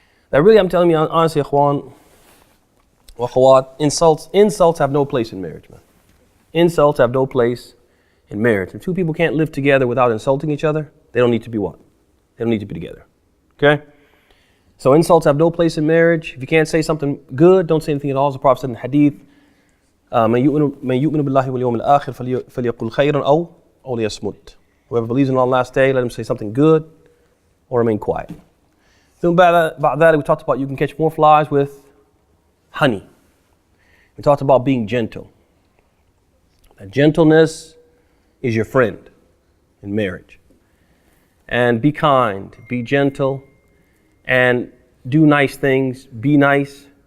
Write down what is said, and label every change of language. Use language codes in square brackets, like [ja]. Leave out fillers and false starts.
[en] That really, I'm telling you honestly, [ar] ikhwan, wa akhawat, [en] insults have no place in marriage, man. Insults have no place in marriage. If two people can't live together without insulting each other, they don't need to be what? They don't need to be together. Okay? So insults have no place in marriage. If you can't say something good, don't say anything at all. As the Prophet said in the hadith, [ar] من يؤمن بالله واليوم الآخر فليقل خيرا أو ليصمت. [en] Whoever believes in Allah on the last day, let him say something good or remain quiet. Then about that, we talked about you can catch more flies with honey. We talked about being gentle. That gentleness is your friend in marriage. And be kind, be gentle, and do nice things, be nice.